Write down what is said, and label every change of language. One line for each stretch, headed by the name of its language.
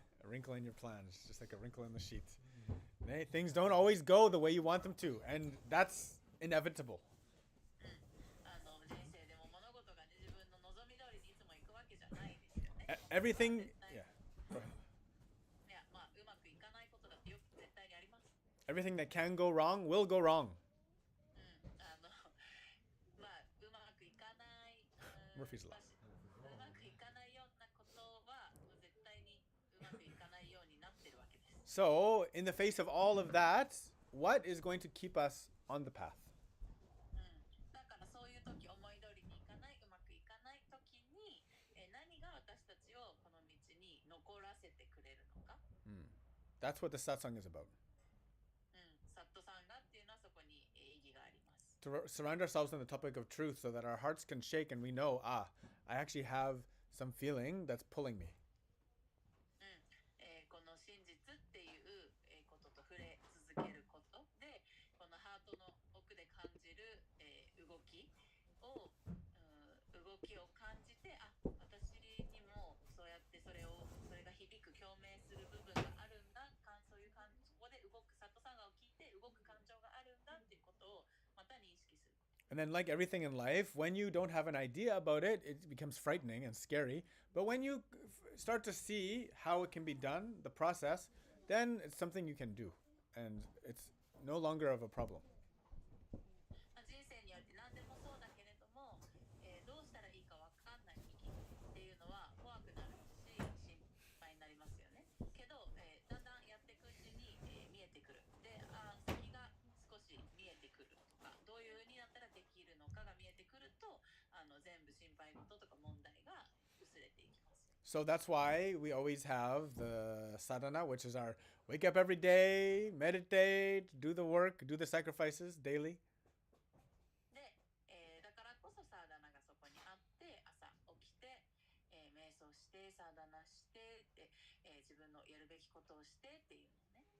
English: A wrinkle in your plans, just like a wrinkle in the sheet. Things don't always go the way you want them to, and that's inevitable.
Japanese: 人生でも物事が、ね、自分の望み通りにいつもいくわけじゃないですよね。
English: Everything, yeah.
Japanese: いや、うまくいかないことだってよく絶対にあります。
English: Everything that can go wrong will go wrong.
Japanese: うまくいかない、
English: Murphy's Law.
Japanese: うまくいかないよくいかないようになってるわけです。
English: So, in the face of all of that, what is going to keep us on the path?
Japanese: だからそういう時、思い通りにいかない、うまくいかない時に、何が私たちをこの道に残らせてくれるのか。
English: That's what the Satsang is about.
Japanese: サットサンガっていうのはそこに意義があります。
English: To surround ourselves on the topic of truth so that our hearts can shake and we know, I actually have some feeling that's pulling me.
Japanese: この真実っていうことと触れ続けることで、このハートの奥で感じる動きを感じて、私にもそうやってそれが響く共鳴する部分があるんだ、そういう感じ、そこで動くサットサンガを聞いて動く感情があるんだっていうことをまた認識する。
English: And then, like everything in life, when you don't have an idea about it, it becomes frightening and scary. But when you start to see how it can be done, the process, then it's something you can do. And it's no longer of a problem.
Japanese: 人生において何でもそうだけれども、どうしたらいいか分かんない時っていうのは怖くなるし心配になりますよね。けど、だんだんやっていくうちに、見えてくる。で、先が少し見えてくるとか、どういう風になったらできるのかが見えてくると、全部心配事とか問題が薄れていきます。
English: So that's why we always have the sadhana, which is our wake up every day, meditate, do the work, do the sacrifices daily.
Japanese: で、だからこそサーダナがそこにあって、朝起きて、瞑想してサーダナしてで、自分のやるべきことをしてっていうのね。